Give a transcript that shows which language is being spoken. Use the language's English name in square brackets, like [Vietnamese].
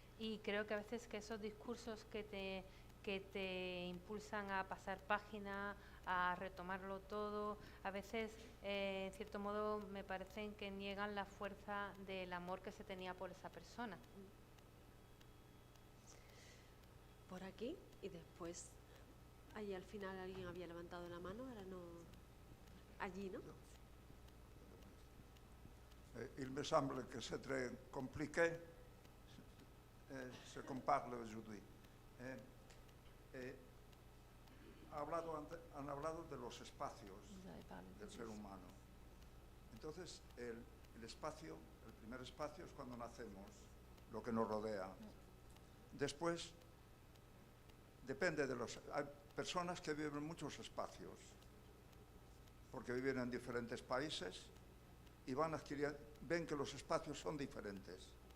[Spanish] Y creo que a veces que esos discursos que te impulsan a pasar página, a retomarlo todo, a veces, en cierto modo, me parecen que niegan la fuerza del amor que se tenía por esa persona. Por aquí y después, ahí al final alguien había levantado la mano, ahora no. Allí, ¿no? [French] Il me semble que c'est très compliqué ce qu'on parle aujourd'hui. [Spanish] Han hablado de los espacios del ser humano. Entonces, el espacio, el primer espacio es cuando nacemos, lo que nos rodea. Después, depende de los... Hay personas que viven en muchos espacios, porque viven en diferentes países y ven que los espacios son diferentes.